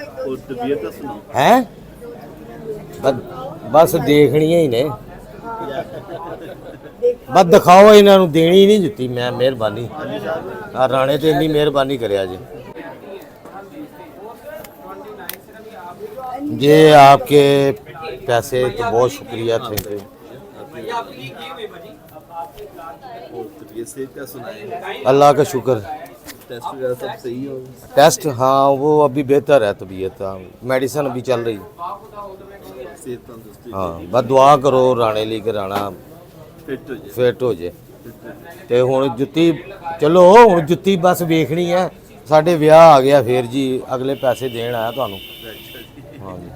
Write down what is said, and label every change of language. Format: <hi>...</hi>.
<hi>और तबीयत का सुनाओ</hi> <pa>ਹੈ ਬਸ ਦੇਖਣੀਆਂ ਹੀ ਨੇ ਬਸ ਦਿਖਾਓ ਇਹਨਾਂ ਨੂੰ ਦੇਣੀ ਨਹੀਂ ਜੁੱਤੀ ਮੈਂ ਮਿਹਰਬਾਨੀ ਆ ਰਾਣੇ ਤੇ ਇੰਨੀ ਮਿਹਰਬਾਨੀ ਕਰਿਆ ਜੀ।</pa> <hi>ये आपके पैसे तो बहुत शुक्रिया थैंक यू। और तबीयत सेहत का सुनाए अल्लाह का शुक्र। टेस्ट वगैरह सब सही हो टेस्ट हाँ वो अभी बेहतर है तबीयत हाँ मेडिसिन अभी चल रही सेहत तंदुरुस्ती हाँ बस दुआ करो राणे</hi> <pa>ਲਈ ਕਿ ਰਾਣਾ</pa> <hi>फिट हो जाए</hi> <pa>ਫਿੱਟ ਹੋ ਜੇ ਤੇ ਹੁਣ ਜੁੱਤੀ ਚਲੋ ਹੁਣ ਜੁੱਤੀ ਬਸ ਵੇਖਣੀ ਹੈ ਸਾਡੇ ਵਿਆਹ ਆ ਗਿਆ ਫੇਰ ਜੀ ਅਗਲੇ ਪੈਸੇ ਦੇਣ ਆਇਆ ਤੁਹਾਨੂੰ</pa> <hi>हाँ जी।</hi>